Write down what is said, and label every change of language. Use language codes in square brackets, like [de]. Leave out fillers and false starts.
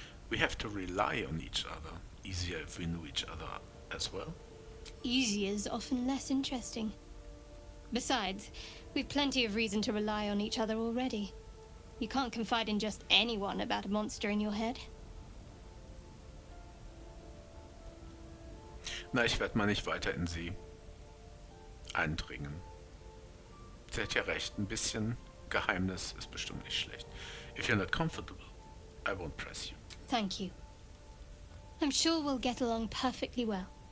[en] We have to rely on each other. Easier if we knew each other as well. Easier's often less interesting. Besides, we've plenty of reason to rely on each other already. You can't confide in just anyone about a monster in your head. [de] Na, ich werde mal nicht weiter in sie eindringen. Sie hat ja recht, ein bisschen Geheimnis ist bestimmt nicht schlecht. [en] If you're not comfortable, I won't press you. Thank you. I'm sure we'll get along perfectly well.